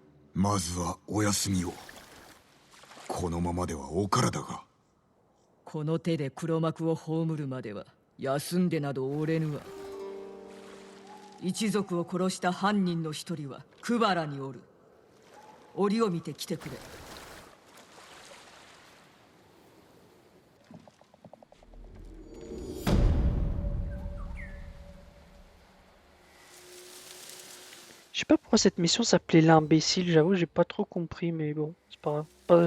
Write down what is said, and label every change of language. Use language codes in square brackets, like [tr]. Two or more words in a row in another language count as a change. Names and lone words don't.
[ja] まずはお休みを。このままではお体が。この手で黒幕を葬るまでは休んでなどおれぬわ。一族を殺した犯人の一人はクバラにおる。折を見て来てくれ。 [fr] Je sais pas pourquoi cette mission s'appelait l'imbécile, j'avoue, j'ai pas trop compris, mais bon, c'est pas grave.